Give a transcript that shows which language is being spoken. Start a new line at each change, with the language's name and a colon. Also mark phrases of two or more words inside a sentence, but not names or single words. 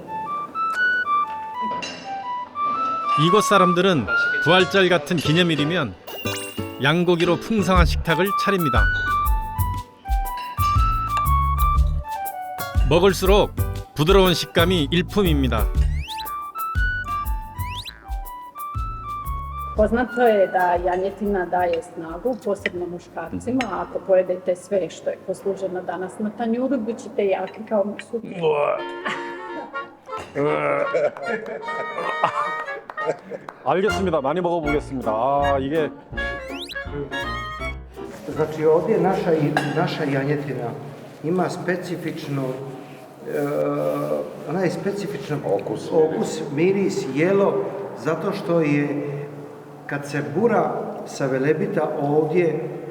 Korean: 이곳 사람들은 부활절 같은 기념일이면 양고기로 풍성한 식탁을 차립니다. 먹을수록 부드러운 식감이 일품입니다.
Croatian: Poznato je da janjetina daje snagu, posebno muškarcima. Ako pojedete sve što je posluženo danas na tanjuru, bit ćete jaki kao sutra.
Korean: 알겠습니다. 많이 먹어보겠습니다. 이게
Croatian: Znači ovdje naša janjetina ima specifično, ona je specifičan okus, miris, jelo, zato što je kad se bura sa Velebita ovdje